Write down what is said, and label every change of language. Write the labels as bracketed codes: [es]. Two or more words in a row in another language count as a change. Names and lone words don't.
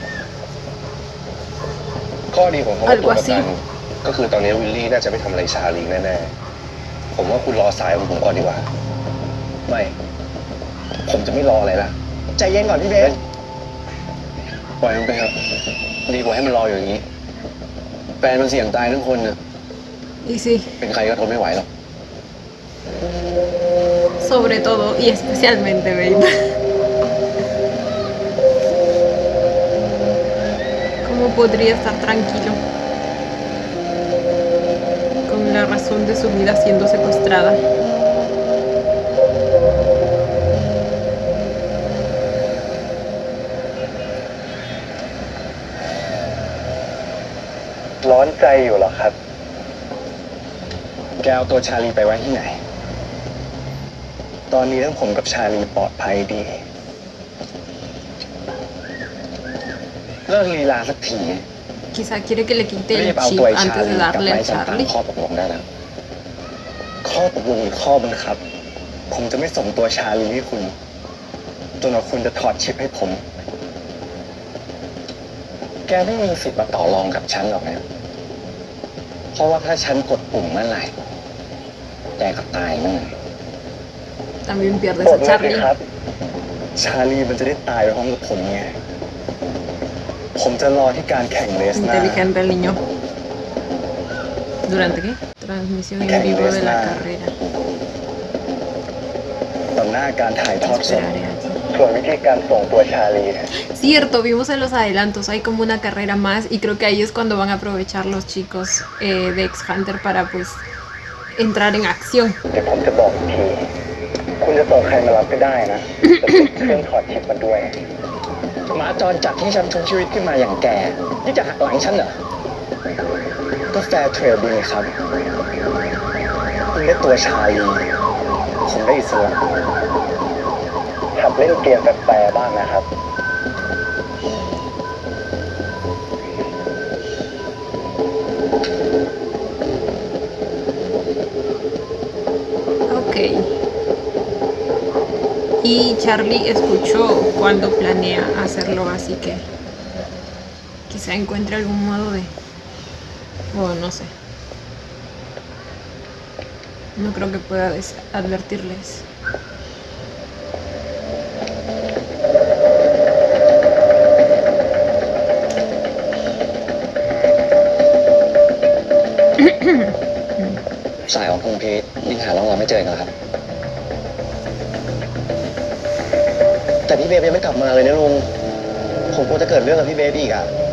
[th] ข้อดีของเขาว่าตัวประกันก็คือตอนนี้วิลลี่น่าจะไม่ทำอะไรชาลีแน่ๆผมว่าคุณรอสายของผมก่อนดีกว่า ไม่ผมจะไม่รออะไรละใจเย็นก่อนพี่เบสปล่อยมันไปเถอะดีกว่าให้มันรออยู่อย่างนี้แฟนมันเสี่ยงตายทั้งคนน่ะ [es] Y sí, [th] เป็นใครก็ทนไม่ไหวหรอก [es] sobre todo y especialmente, babe. ¿Cómo podría estar tranquilo con la razón de su vida siendo secuestrada? [th] ร้อนใจอยู่เหรอครับ แกเอาตัวชาลีไปไว้ที่ไหนตอนนี้ทั้งผมกับชาลีปลอดภัยดีเลิกลีลาสักที [es] Quizá quiere que le quite [th] รี [es] el [th] บเอา [es] chip [th] ตัวไอ้ชา [es] antes [th] ลี [es] de [th] กลับ [es] darle [th] ไป [es] al [th] ตาม [es] Charlie. [th] ข้อตกลงได้แล้วข้อตกลงหรือข้อบังคับผมจะไม่ส่งตัวชาลีให้คุณจนกว่าคุณจะถอดชิปให้ผมแกไม่มีสิทธิ์มาต่อรองกับฉันหรอกนะเพราะว่าถ้าฉันกดปุ่มเมื่อไหร่แกก็ตายเมื่อไหร่ [es] También pierdes [th] ก [es] a [th] ดเลยสิ [es] Charlie. [th] ครับชาลีมันจะได้ตายไปพร้อมกับผมไงผมจะรอที่การแข่งเลสหน้า [es] Inteligente el niño. ¿Durante qué? Transmisión en vivo de la carrera. [th] ต่อหน้าการถ่ายทอดสด [es] Esperaré aquí. [th] ส่วนวิธีการส่งตัวชาลีเนี่ย [es] Cierto, vimos en los adelantos, hay como una carrera más y creo que ahí es cuando van a aprovechar los chicos de X Hunter para pues entrar en acción. [th] เดี๋ยวผมจะบอกอีกทีคุณจะส่งใครมารับก็ได้นะแต่ติดเครื่องถอดชิปมาด้วยหมาจรจัดที่ฉันชุนชีวิตขึ้นมาอย่างแกนี่จะหักหลังฉันเหรอก็แฟร์เทรดดีครับคุณได้ตัวชาลีผมได้อิสระขับเล่นเกมแปลกๆบ้างนะครับ [es] Ok. Y Charlie escuchó cuando planea hacerlo, así que quizá encuentre algún modo de... O no sé. No creo que pueda advertirles. [th] สายของพงเพชรยิ่งหาร่องรอยไม่เจอกันครับแต่พี่เบฟยังไม่กลับมาเลยนะลุงผมกลัวจะเกิดเรื่องกับพี่เบฟอีกอ่ะ